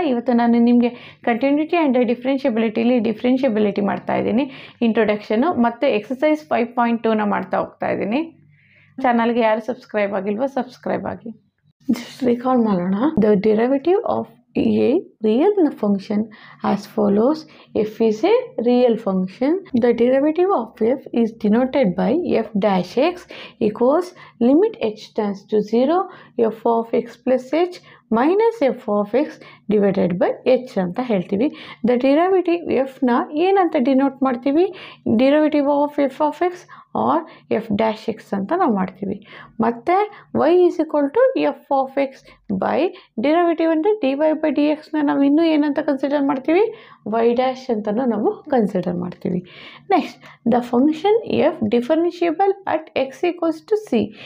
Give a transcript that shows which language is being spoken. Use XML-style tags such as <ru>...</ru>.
<kn>ಇವತ್ತು ನಾನು ನಿಮಗೆ ಕಂಟಿನ್ಯೂಟಿ ಆ್ಯಂಡ್ ಡಿಫ್ರೆನ್ಷಿಯಬಿಲಿಟಿಲಿ ಡಿಫ್ರೆನ್ಷಿಯಬಿಲಿಟಿ ಮಾಡ್ತಾ ಇದ್ದೀನಿ, ಇಂಟ್ರೊಡಕ್ಷನು ಮತ್ತು ಎಕ್ಸಸೈಸ್ 5.2ನ ಮಾಡ್ತಾ ಹೋಗ್ತಾ ಇದ್ದೀನಿ. ಚಾನಲ್ಗೆ ಯಾರು ಸಬ್ಸ್ಕ್ರೈಬ್ ಆಗಿಲ್ವೋ ಸಬ್ಸ್ಕ್ರೈಬ್ ಆಗಿ. ಜಸ್ಟ್ ರಿಕಾಲ್ ಮಾಡೋಣ.</kn> <en>The derivative of a real function as follows. F is a real function. The derivative of f is denoted by f dash x equals limit h tends to 0 f of x plus h minus f of x divided by h</en> <kn>ಅಂತ ಹೇಳ್ತೀವಿ. The derivative ಎಫ್ನ ಏನಂತ denote ಮಾಡ್ತೀವಿ? Derivative of F of X R F dash X ಅಂತ ನಾವು ಮಾಡ್ತೀವಿ. ಮತ್ತು y is equal to F of X by derivative ಅಂದರೆ D Y by D ಎಕ್ಸ್ನ ನಾವು ಇನ್ನೂ ಏನಂತ ಕನ್ಸಿಡರ್ ಮಾಡ್ತೀವಿ? ವೈ ಡ್ಯಾಶ್ ಅಂತಲೂ ನಾವು ಕನ್ಸಿಡರ್ ಮಾಡ್ತೀವಿ.</kn> <en>Next, the function f differentiable at x equals to c.</en>